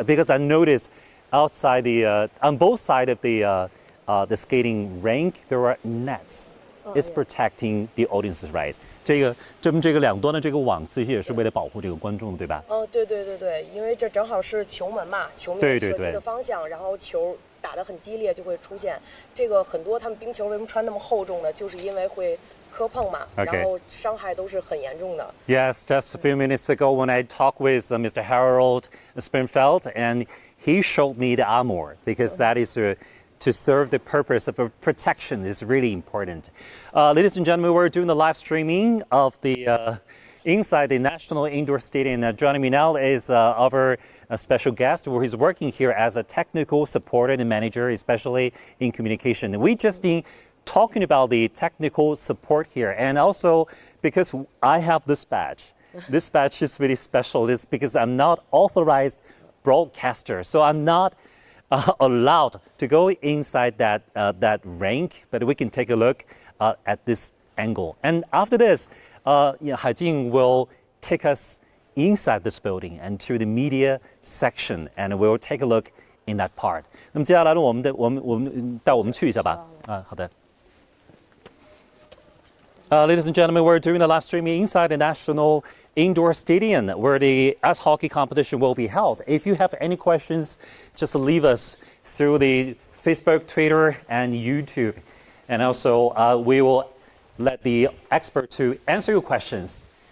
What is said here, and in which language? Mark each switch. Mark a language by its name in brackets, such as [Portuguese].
[English] Because I noticed outside on both sides of the skating rink, there are nets. It's protecting the audience's right. [Chinese] 这个两端的这个网其实也是为了保护这个观众，对吧？对，因为这正好是球门嘛，球面射击的方向，然后球打得很激烈就会出现这个很多他们冰球为什么穿那么厚重的，就是因为会磕碰嘛，然后伤害都是很严重的。 [English] Yes, just a few minutes ago when I talked with Mr. Harold Spinfeld and he showed me the armor because that is to serve the purpose of protection is really important. Ladies and gentlemen, we're doing the live streaming of the inside the National Indoor Stadium. Joining me now is our special guest who is working here as a technical support and manager, especially in communication. We just been talking about the technical support here, and also because I have this badge. This badge is really special. It's because I'm not authorized broadcaster, so I'm not allowed to go inside that rink, but we can take a look at this angle. And after this, Haijing will take us inside this building and to the media section, and we'll take a look in that part. [Chinese] 那么接下来呢，我们带我们去一下吧。好的。 [English] Ladies and gentlemen, we're doing the live streaming inside the National Indoor Stadium where the ice hockey competition will be held. If you have any questions, just leave us through the Facebook, Twitter, and YouTube. And also, we will let the expert to answer your questions.